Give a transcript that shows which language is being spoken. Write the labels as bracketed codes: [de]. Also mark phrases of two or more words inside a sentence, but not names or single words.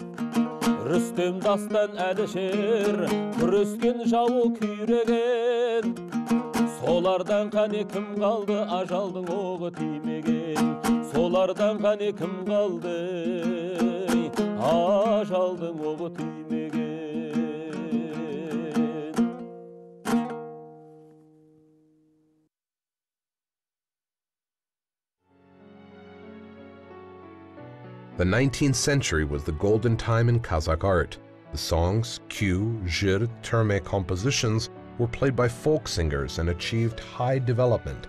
[kk] Рүстем дастан Әлішер күрескен жауы күйреген. Солардан қане кім қалды, ажалдың оғы тимеген. Солардан қане кім қалды, ажалдың оғы тимеген. [en] The 19th century was the golden time in Kazakh art. The songs, kyu, jir, terme compositions were played by folk singers and achieved high development.